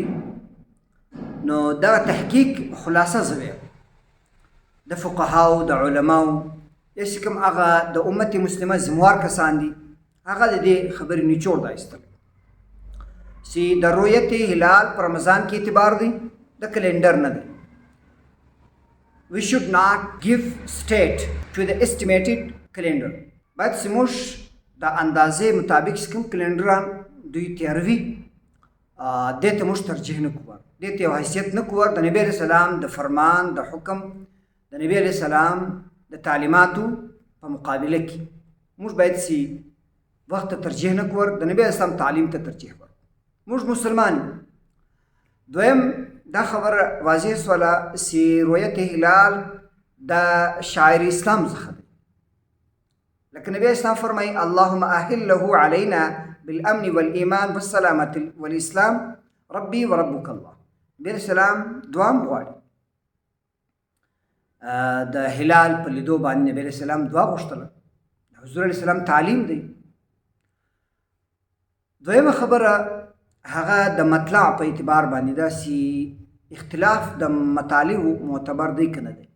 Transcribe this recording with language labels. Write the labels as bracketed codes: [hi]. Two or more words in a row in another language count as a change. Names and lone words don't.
[ps] نو دا تحقیق خلاصه زه وایم د فقهاو د علماو یا چې کوم هغه د امت مسلمه ذموار کسان دي هغه د دې خبرې نچوړ دا ایستل چې د رؤیت هلال په رمضان کې اعتبار دی د کلندر نه دی. [en] We should not give state to the estimated calendar. [ps] باید چې موږ د اندازې مطابق چې کوم کلندران دوی تیاروي دې ته موږ ترجیح نه کوو، دې ته یو حیثیت نه کوو. د نبي [ar] علیه السلام [ps] د فرمان د حکم د نبي [ar] علیه السلام [ps] د تعلیماتو په مقابله کې موږ باید چې وخت ته ترجیح نه کوو، د نبي [ar] علیه السلام [ps] تعلیم ته ترجیح ورکړو. موږ مسلمان یو. دویم دا خبره واضح شوله چې رؤیت هلال د شاعر اسلام څخه دی، لکه نبی اسلام فرمایي [ar] اللهم اهله علینا بالامن والایمان والسلامة والاسلام ربي وربك الله. [ps] نبی اسلام دوام غواړي د هلال په لیدو باندې نبی اسلام دعا غوښتله، حضور [ar] علیه السلام [ps] تعلیم دی. دویمه خبره هغه د مطلع په اعتبار باندې ده چې اختلاف د مطالعو معتبر دی که نه دی.